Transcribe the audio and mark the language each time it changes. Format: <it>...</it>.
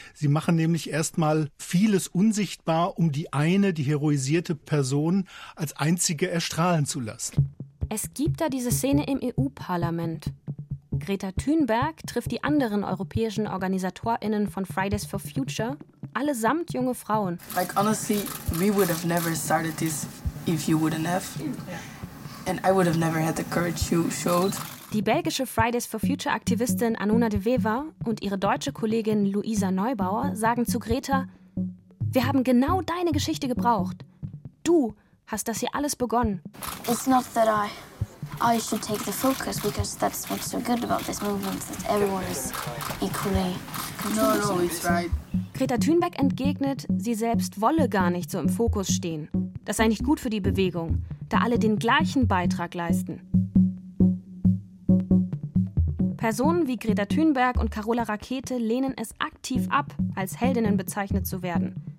<de>Sie machen nämlich erstmal vieles unsichtbar, um die eine, die heroisierte Person, als einzige erstrahlen zu lassen. Es gibt da diese Szene im EU-Parlament. Greta Thunberg trifft die anderen europäischen OrganisatorInnen von Fridays for Future, allesamt junge Frauen.</de> <en>Like honestly, we would have never started this if you wouldn't have. And I would have never had the courage you showed.</en> <de>Die belgische Fridays for Future Aktivistin Anouna de Wever und ihre deutsche Kollegin Luisa Neubauer sagen zu Greta: Wir haben genau deine Geschichte gebraucht. Du hast das hier alles begonnen.</de> <en>It's not that I should take the focus, because that's what's so good about this movement, that everyone is equally contributing. No, it's right.</en> <de>Greta Thunberg entgegnet, sie selbst wolle gar nicht so im Fokus stehen. Das sei nicht gut für die Bewegung, da alle den gleichen Beitrag leisten. Personen wie Greta Thunberg und Carola Rakete lehnen es aktiv ab, als Heldinnen bezeichnet zu werden.</de>